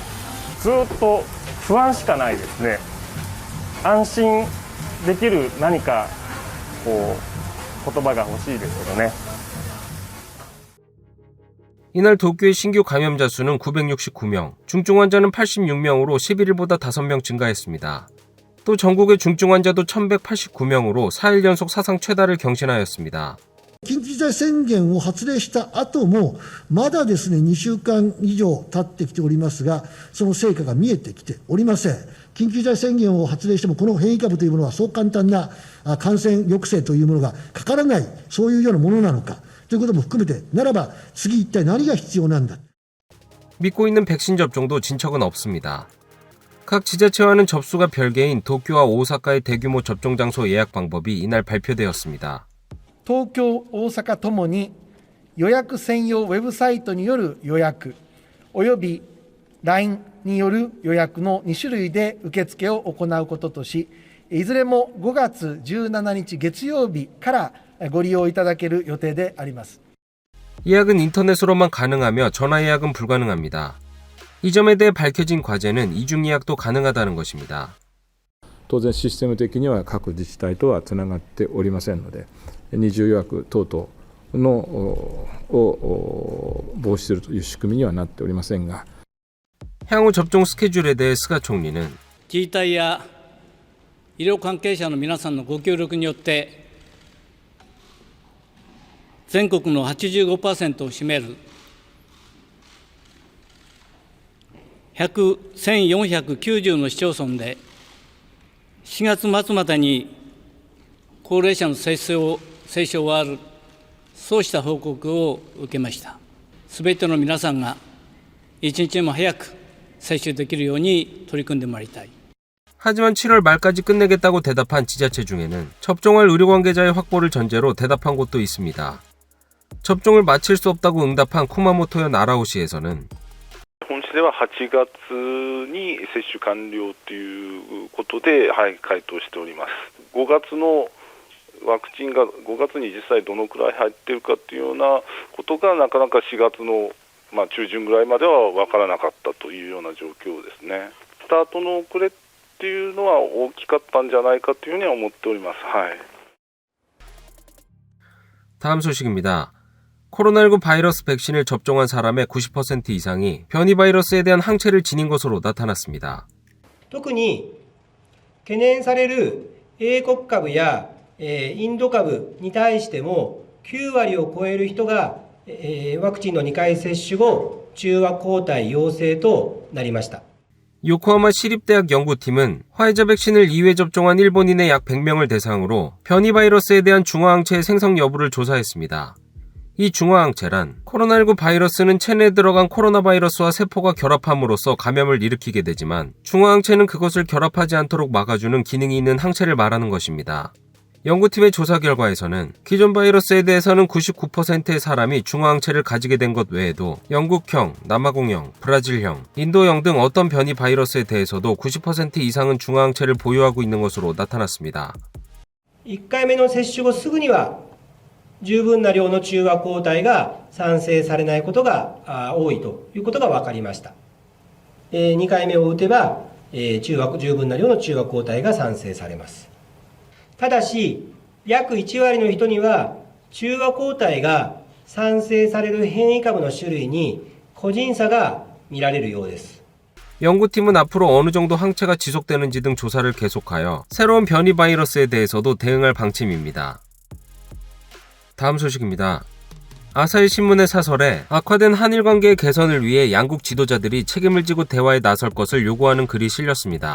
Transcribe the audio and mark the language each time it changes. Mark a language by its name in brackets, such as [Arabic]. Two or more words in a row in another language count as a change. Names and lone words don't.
[Japanese] ずっと不安しかないですね。安心できる何かこう言葉が欲しいですけどね。 [Korean] 이날 도쿄의 신규 감염자 수는 969명, 중증 환자는 86명으로 11일보다 5명 증가했습니다. 또 전국의 중증 환자도 1189명으로 4일 연속 사상 최다를 경신하였습니다. [Japanese] 緊急事態宣言を発令した後も、まだですね、2週間以上経ってきておりますが、その成果が見えてきておりません。緊急事態宣言を発令しても、この変異株というものはそう簡単な感染抑制というものがかからない、そういうようなものなのか、ということも含めて、ならば次一体何が必要なんだ。 [Korean] 믿고 있는 백신 접종도 진척은 없습니다. 각 지자체와는 접수가 별개인 도쿄와 오사카의 대규모 접종 장소 예약 방법이 이날 발표되었습니다. [Japanese] 東京、大阪ともに予約専用ウェブサイトによる予約および LINE による予約の2種類で受付を行うこととし、いずれも5月17日月曜日からご利用いただける予定であります。 [Korean] 예약은 인터넷으로만 가능하며 전화 예약은 불가능합니다. 이 점에 대해 밝혀진 과제는 이중 예약도 가능하다는 것입니다. [Japanese] 当然システム的には各自治体とはつながっておりませんので、二重予約等々のを防止するという仕組みにはなっておりませんが、 [Korean] 향후 접종 스케줄에 대해 스가 총리는 [Japanese] 自治体や医療関係者の皆さんのご協力によって全国の 85% を占める1490の市町村で4月末までに高齢者の接種を終わる、そうした報告を受けました。すべての皆さんが一日でも早く接種できるように取り組んでまいりたい。 [Korean] 하지만 7월 말까지 끝내겠다고 대답한 지자체 중에는 접종할 의료 관계자의 확보를 전제로 대답한 곳도 있습니다. 접종을 마칠 수 없다고 응답한 쿠마모토현 아라오시에서는 [Japanese] 本市では8月に接種完了ということで、回答しております。5月のワクチンが5月に実際どのくらい入っているかというようなことがなかなか4月の中旬ぐらいまでは分からなかったというような状況ですね。スタートの遅れっていうのは大きかったんじゃないかというふうには思っております。はい。 [Korean] 다음 소식입니다. 코로나19 바이러스 백신을 접종한 사람의 90% 이상이 변이 바이러스에 대한 항체를 지닌 것으로 나타났습니다. [Japanese] 特に懸念される英国株やインド株に対しても9割を超える人がワクチンの2回接種後、中和抗体陽性となりました。 [Korean] 요코하마 시립대학 연구팀은 화이자 백신을 2회 접종한 일본인의 약 100명을 대상으로 변이 바이러스에 대한 중화항체의 생성 여부를 조사했습니다. 이 중화항체란 코로나19 바이러스는 체내에 들어간 코로나 바이러스와 세포가 결합함으로써 감염을 일으키게 되지만 중화항체는 그것을 결합하지 않도록 막아주는 기능이 있는 항체를 말하는 것입니다. 연구팀의 조사 결과에서는 기존 바이러스에 대해서는 99%의 사람이 중화항체를 가지게 된 것 외에도 영국형, 남아공형, 브라질형, 인도형 등 어떤 변이 바이러스에 대해서도 90% 이상은 중화항체를 보유하고 있는 것으로 나타났습니다. [Japanese] 1 回目の接種後すぐには十分な量の中和抗体が産生されないことが多いということが分かりました。2回目を打てば十分な量の中和抗体が産生されます。ただし、約1割の人には中和抗体が産生される変異株の種類に個人差が見られるようです。 [Korean] 연구팀은 앞으로 어느 정도 항체가 지속되는지 등 조사를 계속하여 새로운 변이 바이러스에 대해서도 대응할 방침입니다. 다음 소식입니다. 아사히 신문의 사설에 악화된 한일 관계의 개선을 위해 양국 지도자들이 책임을 지고 대화에 나설 것을 요구하는 글이 실렸습니다.